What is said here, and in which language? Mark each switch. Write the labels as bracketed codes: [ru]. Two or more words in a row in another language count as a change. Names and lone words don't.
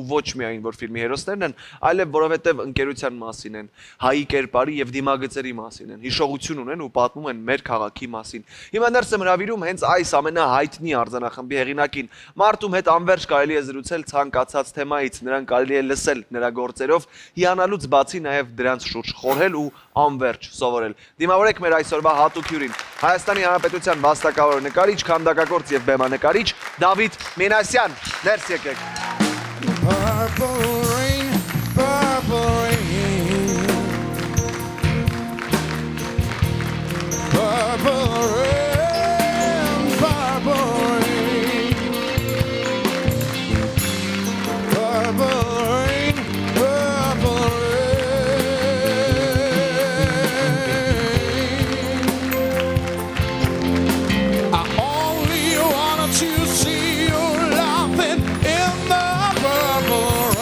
[hy] ոչ միայն որ ֆիլմի հերոսներն են, այլև որովհետև ընկերության մասին են, հայի կերպարի եւ դիմագծերի մասին են, հիշողություն ունեն ու պատմում են մեր քաղաքի մասին։ Հիմա ներս եմ հրավիրում հենց այս ամենահայտնի արձանախմբի հեղինակին։ Մարդում հետ անverջ կարելի է զրուցել ցանկացած թեմայից, նրան կարելի է լսել նրա գործերով, հիանալուց բացի նաեւ դրանց շուրջ խորհել ու անverջ սովորել։ Դիմավորեք մեր այսօրվա հատուկ հյուրին, Հայաստանի Հանրապետության վաստակավոր նկարիչ, քանդակագործ եւ բեմանկարիչ Դավիթ Մինասյան, ներս եկեք։ [en] Purple rain, purple rain Purple rain, purple rain Purple rain, purple rain I only wanted to see you laughing in the purple